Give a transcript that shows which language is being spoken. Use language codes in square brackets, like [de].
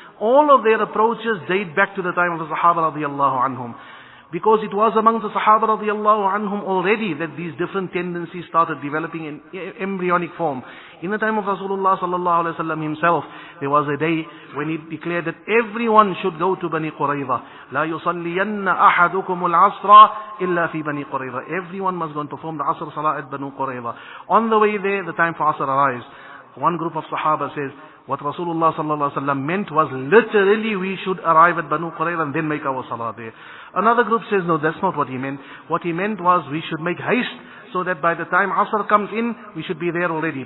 [en] All of their approaches date back to the time of the Sahaba radiyallahu anhum. Because it was among the Sahaba radiyallahu anhum already that these different tendencies started developing in embryonic form. In the time of Rasulullah sallallahu alaihi wasallam himself, there was a day when he declared that everyone should go to Bani Qurayza. [ar] لا يصلين أحدكم العصر إلا في بني قريظة. [en] Everyone must go and perform the Asr Salah at Bani Qurayza. On the way there, the time for Asr arrives. One group of Sahaba says, what Rasulullah sallallahu alaihi wasallam meant was literally we should arrive at Banu Qurayza and then make our salah there. Another group says, no, that's not what he meant. What he meant was we should make haste so that by the time Asr comes in, we should be there already.